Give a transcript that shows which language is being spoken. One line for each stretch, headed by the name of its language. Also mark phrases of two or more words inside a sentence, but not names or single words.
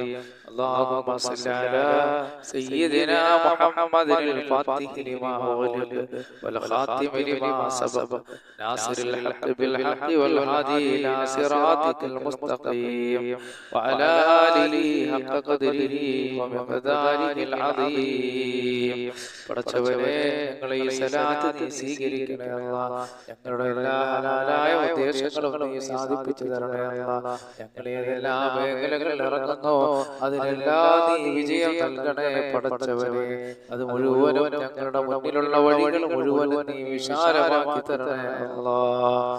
Arabic: اللهم صل على سيدنا محمد الفاتح لما أغلق والخاتم لما سبق ناصر الحق بالحق والهادي إلى صراطك المستقيم وعلى آله حق قدره ومقداره العظيم.
Malayalam: പടച്ചവനെ, ഞങ്ങളെ ഈ സലാത്ത് നീ സ്വീകരിക്കണേ അല്ലാഹ്. ഞങ്ങളുടെ എല്ലാ ഹലാലായ ഉദ്ദേശങ്ങളും നീ സാധിപ്പിച്ചു തരണേ അല്ലാഹ്. ഞങ്ങളെ എല്ലാ മേഖലകളിൽ ഇറങ്ങുന്നു അതിനെല്ലാം നീ വിജയം നൽകണേ പടച്ചവനെ. അത് മുഴുവനും ഞങ്ങളുടെ മുന്നിലുള്ള വഴികൾ മുഴുവനും നീ വിശാലമാക്കി തരണേ അല്ലാഹ്.